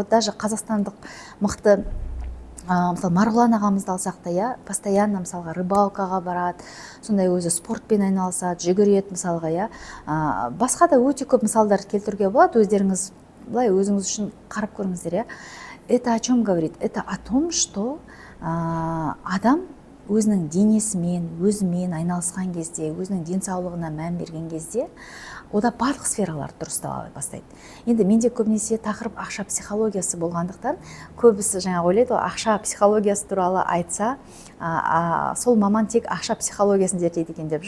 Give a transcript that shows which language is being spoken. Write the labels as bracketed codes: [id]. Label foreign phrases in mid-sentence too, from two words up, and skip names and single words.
[ru] Вот даже [kk] қазақстандық мықты мысалы Марғұлан ағамызды алсақ та, постоянно мысалға рыбалкаға барады, сондай өзі спортпен айналысады, жүгіреді мысалға, басқа да өте көп мысалдар келтіруге болады. Өздеріңіз былай өзіңіз үшін қарап көріңіздер, [ru] Это о чем говорит? Это о том, что [kk] адам өзінің денесімен, өзімен айналысқан кезде, өзінің денсаулығына мән берген кезде, ода барлық сфералар дұрыстала бастайды. Енді менде көбінесе тақырып ақша психологиясы болғандықтан, көбісі жаңа ойлайды, ақша психологиясы туралы айтса, сол маман тек ақша психологиясын зерттейді екен деп.